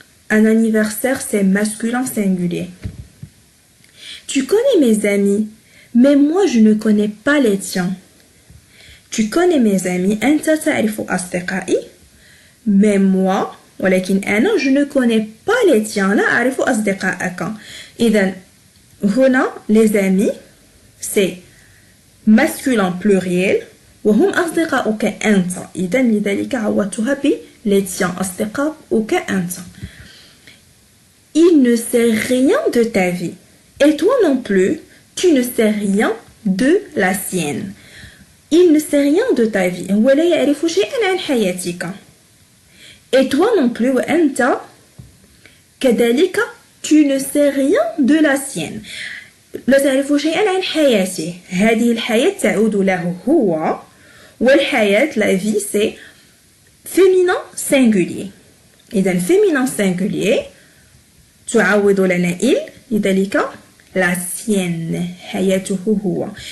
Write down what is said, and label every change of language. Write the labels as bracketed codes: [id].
[fr] Un anniversaire c'est masculin singulier. Tu connais mes amis, mais moi je ne connais pas les tiens. Tu connais mes amis، [ar] أنت تعرف أصدقائي، [fr] mais moi [ar] ولكن أنا [fr] je ne connais pas les tiens، [ar] لا أعرف أصدقائك. إذن هنا [fr] les amis c'est masculin pluriel [ar] وهم أصدقائك أنت، إذن لذلك عوضتها ب [fr] les tiens [ar] أصدقائك أنت. [fr] Il ne sait rien de ta vie et toi non plus tu ne sais rien de la sienne. Il ne sait rien de ta vie، [ar] هو لا يعرف شيئا عن حياتك. [fr] Et toi non plus [ar] وأنت كذلك [fr] tu ne sais rien de la sienne، [ar] لا تعرف شيئا عن حياته. هذه الحياة تعود له هو، والحياة [fr] la vie c'est féminin singulier. [ar] إذن [fr] féminin singulier [ar] تعوض لنا il، لذلك [fr] la sienne [ar] حياته هو.